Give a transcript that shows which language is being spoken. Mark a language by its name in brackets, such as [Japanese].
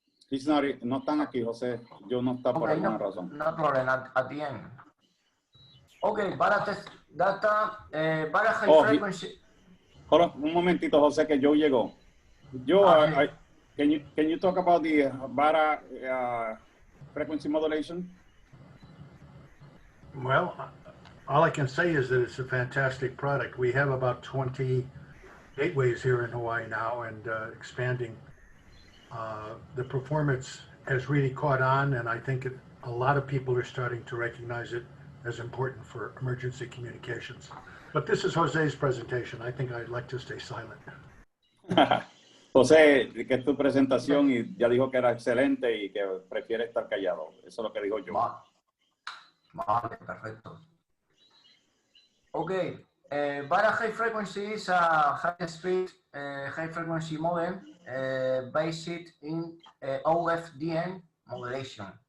[English] He's not, [Spanish] no están aquí, José. Joe no está por [English] Okay, [Spanish] alguna razón. [English] no problem at the end. Okay, Vara test data, Vara high Oh, frequency. Hold on, [Spanish] un momentito, José, que Joe llegó. [English] Joe, Okay. can you talk about the Vara frequency modulation? Well, all I can say is that it's a fantastic product. We have about 20 gateways here in Hawaii now and expanding. The performance has really caught on, and I think a lot of people are starting to recognize it as important for emergency communications. But this is Jose's presentation. I think I'd like to stay silent. [Spanish] José, que es tu presentación y ya dijo que era excelente y que prefiere estar callado. Eso es lo que dijo yo. Vale, perfecto. [English] Okay, Vara high frequency is a high speed, high frequency modem based in OFDM modulation.